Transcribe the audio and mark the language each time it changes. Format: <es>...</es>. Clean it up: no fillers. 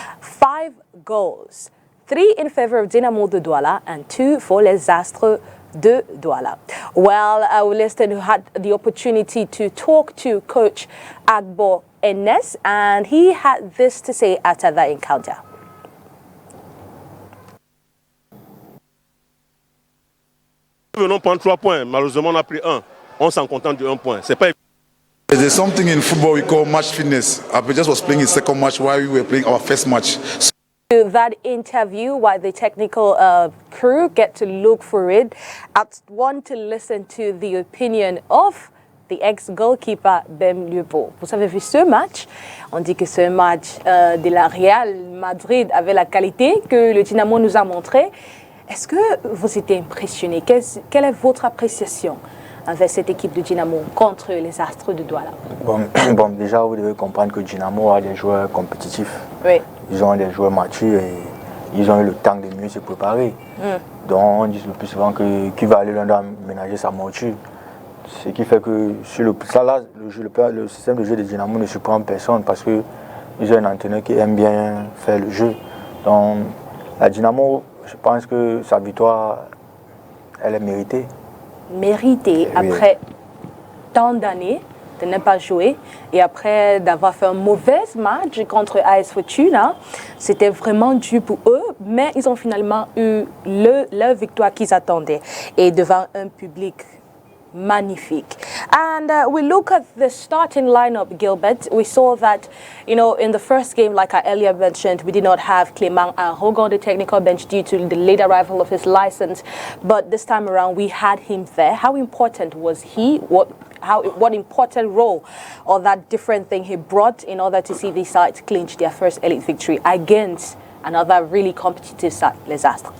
<en>5 goals, 3 in favor of Dynamo de Douala and 2 for Les Astres de Douala. Well, our listener who had the opportunity to talk to Coach Agbo Enes, and he had this to say after that encounter.</en> <fr>Nous venons prendre 3 points. Malheureusement, on a pris 1. On s'en contente de 1 point. C'est pas.</fr> <en>There's something in football we call match fitness. Just was playing his second match while we were playing our first match. To that interview, while the technical crew get to look for it, I want to listen to the opinion of the ex-goalkeeper Bem Lupo.</en> <fr>Vous avez vu ce match? On dit que ce match de la Real Madrid avait la qualité que le Dynamo nous a montré. Est-ce que vous étiez impressionné? Quelle est votre appréciation avec cette équipe de Dynamo contre les Astres de Douala? Bon, déjà, vous devez comprendre que Dynamo a des joueurs compétitifs. Oui. Ils ont des joueurs matures et ils ont eu le temps de mieux se préparer. Donc, on dit le plus souvent que qui va aller loin doit ménager sa monture. Ce qui fait que sur le système de jeu de Dynamo ne surprend personne parce qu'ils ont un entraîneur qui aime bien faire le jeu. Donc, la Dynamo, je pense que sa victoire, elle est méritée. Mérité après tant d'années de ne pas jouer et après d'avoir fait un mauvais match contre AS Fortuna, c'était vraiment dur pour eux, mais ils ont finalement eu leur victoire qu'ils attendaient et devant un public magnifique.</fr> <en>And we look at the starting lineup, Gilbert. We saw that, in the first game, like I earlier mentioned, we did not have Clément Arrogo on the technical bench due to the late arrival of his license. But this time around, we had him there. How important was he? What important role or that different thing he brought in order to see these sides clinch their first elite victory against another really competitive side, Les Astres?</en>